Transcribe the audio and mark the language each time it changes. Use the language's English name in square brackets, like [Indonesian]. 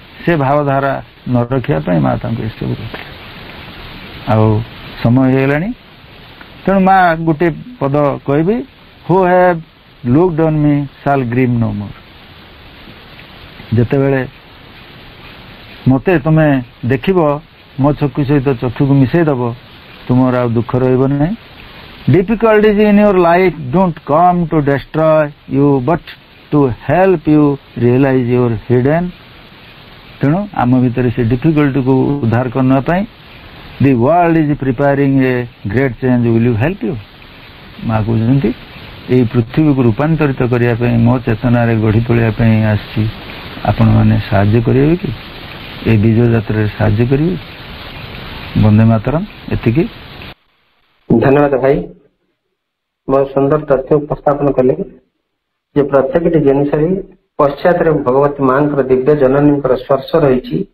[Odia] ସେ ଭାବଧାରା ନ ରଖିବା ପାଇଁ ମା ତାଙ୍କୁ ଏସବୁ କରିଥିଲେ। ଆଉ ସମୟ ହେଇଗଲାଣି, ତେଣୁ ମା ଗୋଟେ ପଦ କହିବି, [English] Who have looked on me shall grieve no more. [Odia] ଯେତେବେଳେ ମୋତେ ତୁମେ ଦେଖିବ, ମୋ ଚକ୍ଷୁ ସହିତ ଚକ୍ଷୁକୁ ମିଶାଇ ଦେବ, ତୁମର ଆଉ ଦୁଃଖ ରହିବ ନାହିଁ। [English] Difficulties in your life don't come to destroy you but to help you realize your hidden। [Odia] ତେଣୁ ଆମ ଭିତରେ ସେ ଡିଫିକଲ୍ଟିକୁ ଉଦ୍ଧାର କରିବା ପାଇଁ [English] the world is preparing a great change, will you help you? [Odia] ମା କହୁଛନ୍ତି ଏହି ପୃଥିବୀକୁ ରୂପାନ୍ତରିତ କରିବା ପାଇଁ, ମୋ ଚେତନାରେ ଗଢ଼ି ତୋଳିବା ପାଇଁ ଆସିଛି। ଆପଣମାନେ ସାହାଯ୍ୟ କରିବେ କି? ଏ ବିଜୟ ଯାତ୍ରାରେ ସାହାଯ୍ୟ କରିବେ? ବନ୍ଦେ ମାତରମ୍। ଏତିକି। ଧନ୍ୟବାଦ ଭାଇ, ବହୁତ ସୁନ୍ଦର ତଥ୍ୟ ଉପସ୍ଥାପନ କଲେ ଯେ ପ୍ରତ୍ୟେକଟି ଜିନିଷରେ ପଶ୍ଚାତରେ ଭଗବତୀ ମାଙ୍କର ଦିବ୍ୟ ଜନନୀଙ୍କର ସ୍ପର୍ଶ ରହିଛି।